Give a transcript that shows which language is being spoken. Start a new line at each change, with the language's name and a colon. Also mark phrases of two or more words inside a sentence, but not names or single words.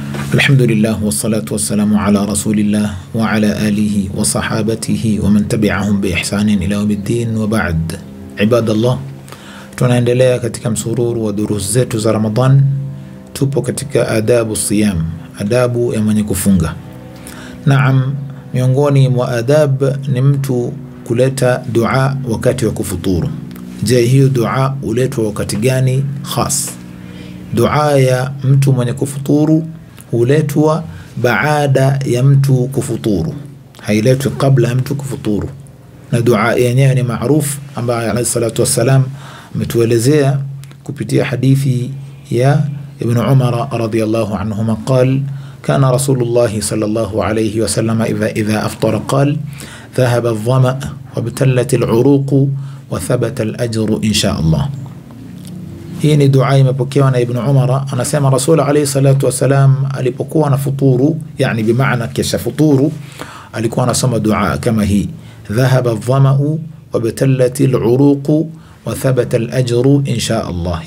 Arabic: الحمد لله والصلاة والسلام على رسول الله وعلى آله وصحابته ومن تبعهم بإحسان إلى يوم الدين وبعد. عباد الله,
Swahili: tunaendelea katika msururu wa durus zetu za Ramadhan. Tupo katika adabu siyam, adabu ya mwenye kufunga. Naam, miongoni mwa adab ni mtu kuleta dua wakati wa kufuturu. Je, hiyo dua uletwa wakati gani khas? Dua ya mtu mwenye kufuturu huletwa baada ya mtu kufuturu, hailetwi kabla ya mtu kufuturu. Na dua yenyewe ni maarufu ambaye
Arabic: عليه الصلاة والسلام
Swahili: ametuelezea kupitia hadithi ya Ibn Umar
Arabic: رضي الله عنهما قال كان رسول الله صلى الله عليه وسلم إذا أفطر قال ذهب الظمأ وابتلت العروق وثبت الأجر إن شاء الله.
Swahili: Hii ni dua imepokewa na Ibn Umar. Anasema Rasul
Arabic: عليه الصلاة والسلام
Swahili: alipokuwa na futuru, yani bimaana kisha futuru, alikuwa anasoma dua kama hii:
Arabic: ذهب الظمأ وابتلت العروق وثبت الأجر إن شاء الله.